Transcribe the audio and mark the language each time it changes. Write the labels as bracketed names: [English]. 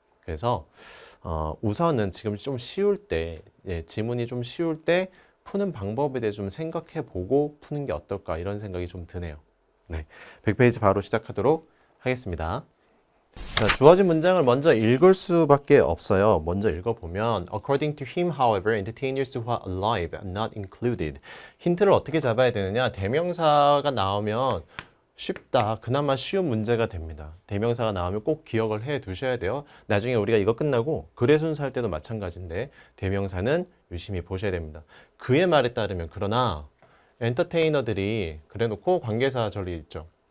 [Korean] 그래서 우선은 지금 좀 쉬울 때, 지문이 좀 쉬울 때 푸는 방법에 대해 좀 생각해 보고 푸는 게 어떨까 이런 생각이 좀 드네요. 네, 100페이지 바로 시작하도록 하겠습니다. 자, 주어진 문장을 먼저 읽을 수밖에 없어요. 먼저 읽어보면 [English] According to him, however, entertainers who are alive are not included. [Korean] 힌트를 어떻게 잡아야 되느냐? 대명사가 나오면 쉽다. 그나마 쉬운 문제가 됩니다. 대명사가 나오면 꼭 기억을 해 두셔야 돼요. 나중에 우리가 이거 끝나고 글의 순서 할 때도 마찬가지인데 대명사는 유심히 보셔야 됩니다. 그의 말에 따르면, 그러나 엔터테이너들이 그래놓고 관계사 저리 있죠.